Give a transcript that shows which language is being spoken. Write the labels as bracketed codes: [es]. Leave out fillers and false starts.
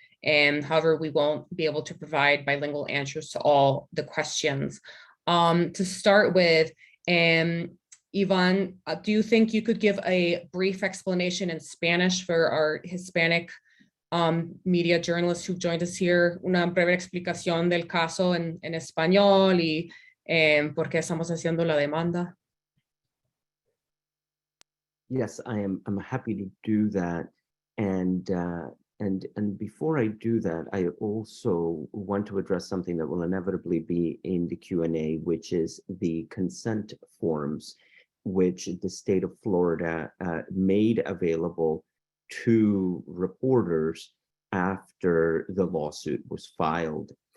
[en] And however, we won't be able to provide bilingual answers to all the questions. To start with, Ivan, do you think you could give a brief explanation in Spanish for our Hispanic media journalists who've joined us here? [es] Una breve explicación del caso en español y por qué estamos haciendo la demanda. [en] Yes, I'm happy to do that. And before I do that, I also want to address something that will inevitably be in the Q&A, which is the consent forms, which the state of Florida made available to reporters after the lawsuit was filed.